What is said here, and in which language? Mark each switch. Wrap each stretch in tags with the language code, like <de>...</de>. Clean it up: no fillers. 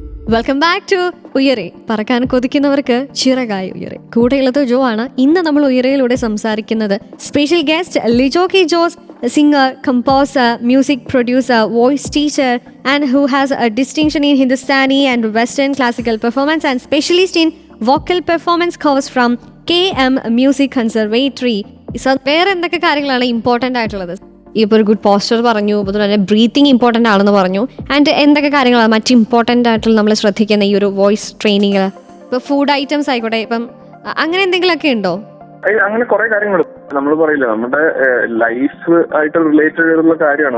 <en>welcome back to</en> <ml>ഉയരെ, പറക്കാൻ കൊതിക്കുന്നവർക്ക് ചിറകായി ഉയരെ. കൂടെയുള്ളത് ജോ ആണ്. ഇന്ന് നമ്മൾ ഉയരയിലൂടെ സംസാരിക്കുന്നത് special guest Lijo K Jose,</ml> <en>singer, composer, music producer, voice teacher, and who has a distinction in Hindustani and Western classical performance and specialist in vocal performance course from KM Music Conservatory.</en> <ml>വേറെ എന്തൊക്കെ കാര്യങ്ങളാണ് important ആയിട്ടുള്ളത്? ഇപ്പോൾ ഒരു good poster പറഞ്ഞു, അതുപോലെ തന്നെ breathing important ആണെന്ന് പറഞ്ഞു. ആൻഡ് എന്തൊക്കെ കാര്യങ്ങളാണ് മറ്റ് ഇമ്പോർട്ടൻ്റ് ആയിട്ടുള്ള നമ്മൾ ശ്രദ്ധിക്കുന്ന ഈ ഒരു വോയിസ് ട്രെയിനിങ്? ഇപ്പോൾ ഫുഡ് ഐറ്റംസ് ആയിക്കോട്ടെ, ഇപ്പം അങ്ങനെ എന്തെങ്കിലുമൊക്കെ ഉണ്ടോ? അങ്ങനെ കുറെ കാര്യങ്ങൾ നമ്മൾ പറയില്ല, നമ്മുടെ ലൈഫ് ആയിട്ട് റിലേറ്റഡ് ആയിട്ടുള്ള കാര്യമാണ്.</ml>